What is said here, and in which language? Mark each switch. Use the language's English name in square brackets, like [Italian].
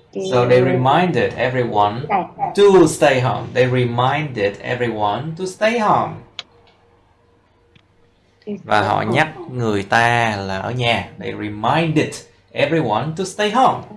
[English] So they reminded everyone to stay home. They reminded everyone to stay home. [Vietnamese] Và họ nhắc người ta là ở nhà. [English] They reminded everyone to stay home.